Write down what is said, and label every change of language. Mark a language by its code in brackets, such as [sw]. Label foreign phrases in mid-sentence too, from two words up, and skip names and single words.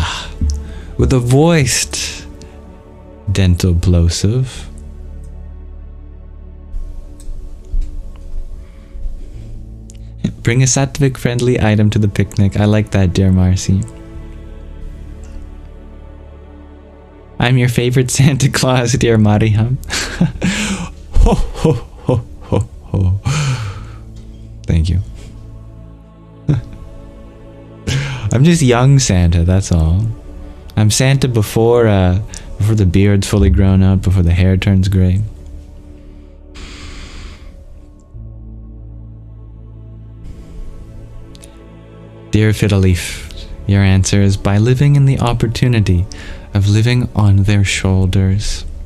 [en] With a voiced dental plosive. Bring a sattvic friendly item to the picnic. I like that, dear Marcy. I'm your favorite Santa Claus, dear Mariham. Ho ho ho ho ho. Thank you. I'm just young Santa, that's all. I'm Santa before the beard's fully grown out, before the hair turns gray. Dear Fiddleleaf, your answer is by living in the opportunity of living on their shoulders.